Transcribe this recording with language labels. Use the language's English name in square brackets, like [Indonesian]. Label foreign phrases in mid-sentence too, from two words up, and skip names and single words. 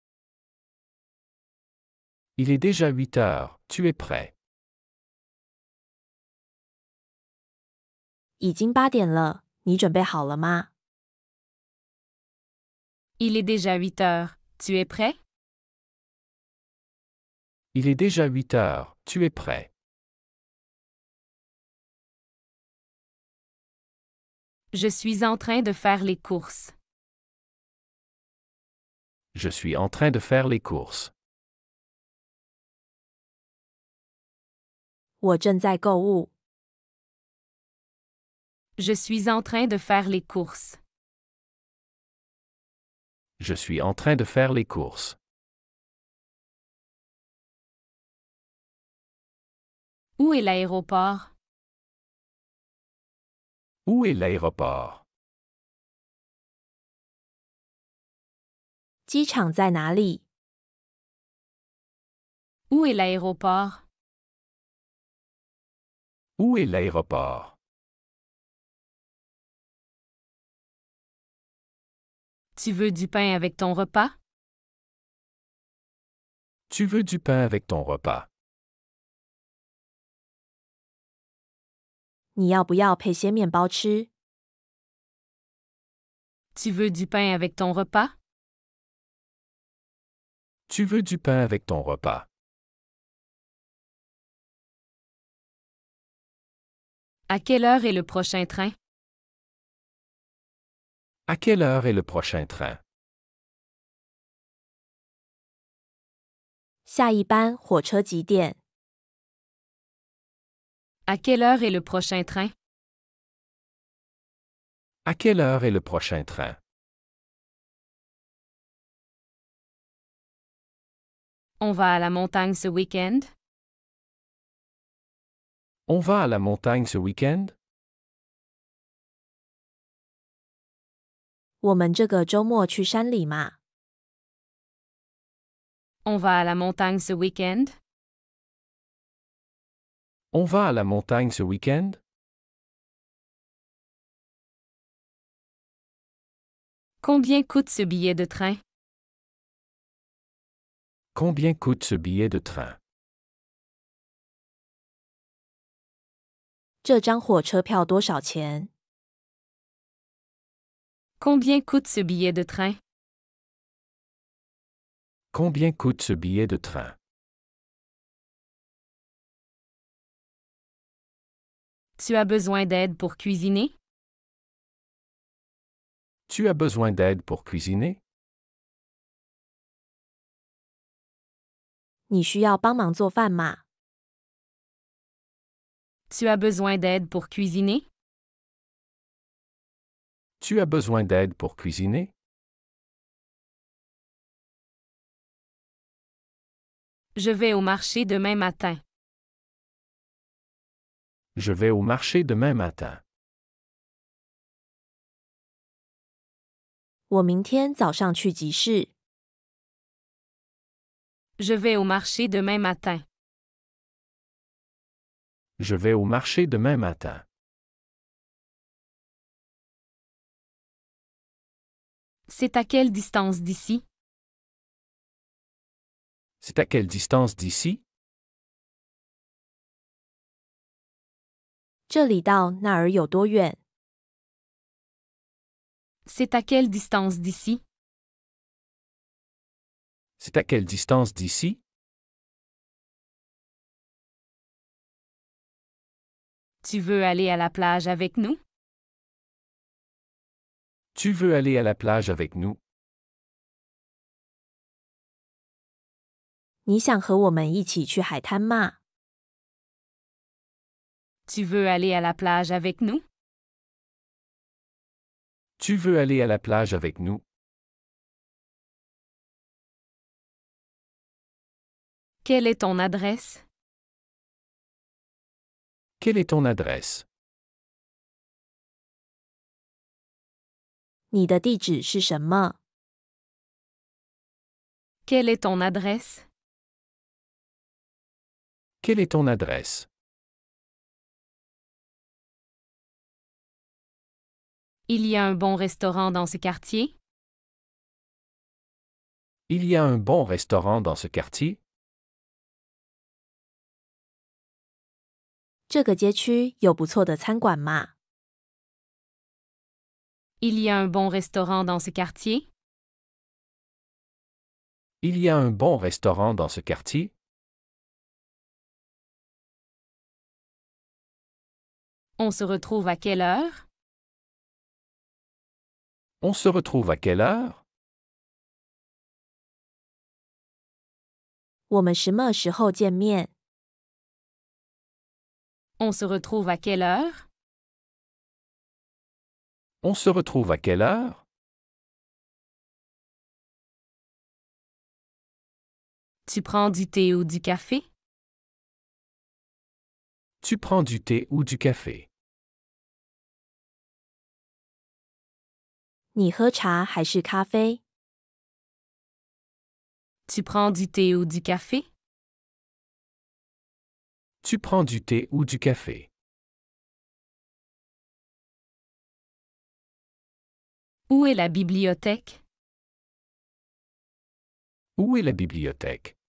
[French] Il est déjà 8 heures. Tu es prêt? [Chinese] 已经8点了，你准备好了吗？ [French] Il est déjà 8 heures. Tu es prêt? Il est déjà 8 heures, tu es prêt? Je suis en train de faire les courses. Je suis en train de faire les courses. [Chinese] 我正在购物。 [French] Je suis en train de faire les courses. Je suis en train de faire les courses. Où est l'aéroport? Où est l'aéroport? [Chinese] 机场在哪里？ [French] Où est l'aéroport? Où est l'aéroport? Tu veux du pain avec ton repas? Tu veux du pain avec ton repas? [Chinese] 你要不要配些面包吃？ [French] Tu veux du pain avec ton repas? Tu veux du pain avec ton repas? À quelle heure est le prochain train? À quelle heure est le prochain train? [Chinese] 下一班火车几点？ [French] À quelle heure est le prochain train? À quelle heure est le prochain train? On va à la montagne ce week-end? On va à la montagne ce week-end? [Chinese] 我们这个周末去山里嘛？ [French] On va à la montagne ce week-end? On va à la montagne ce week-end? Combien coûte ce billet de train? Combien coûte ce billet de train? [Chinese] 这张火车票多少钱？ [French] Combien coûte ce billet de train? Combien coûte ce billet de train? Tu as besoin d'aide pour cuisiner? Tu as besoin d'aide pour cuisiner? [Chinese] 你需要帮忙做饭吗？ [French] Tu as besoin d'aide pour cuisiner? Tu as besoin d'aide pour cuisiner? Je vais au marché demain matin. Je vais au marché demain matin. [Chinese] 我明天早上去集市。 [French] Je vais au marché demain matin. Je vais au marché demain matin. C'est à quelle distance d'ici? C'est à quelle distance d'ici? [Chinese] 这里到那儿有多远？ [French] C'est à quelle distance d'ici? C'est à quelle distance d'ici? Tu veux aller à la plage avec nous? Tu veux aller à la plage avec nous? [Chinese] 你想和我们一起去海滩吗？ [French] Tu veux aller à la plage avec nous? Tu veux aller à la plage avec nous? Quelle est ton adresse? Quelle est ton adresse? [Chinese] 你的地址是什么？ [French] Quelle est ton adresse? Quelle est ton adresse? Il y a un bon restaurant dans ce quartier? Il y a un bon restaurant dans ce quartier? [Chinese] 这个街区有不错的餐馆吗？ [French] Il y a un bon restaurant dans ce quartier? Il y a un bon restaurant dans ce quartier? On se retrouve à quelle heure? On se retrouve à quelle heure? [Chinese] 我们什么时候见面？ [French] On se retrouve à quelle heure? On se retrouve à quelle heure? Tu prends du thé ou du café? Tu prends du thé ou du café? [Chinese] 你喝茶还是咖啡？ [French] Tu prends du thé ou du café? Tu prends du thé ou du café? Où est la bibliothèque? Où est la bibliothèque?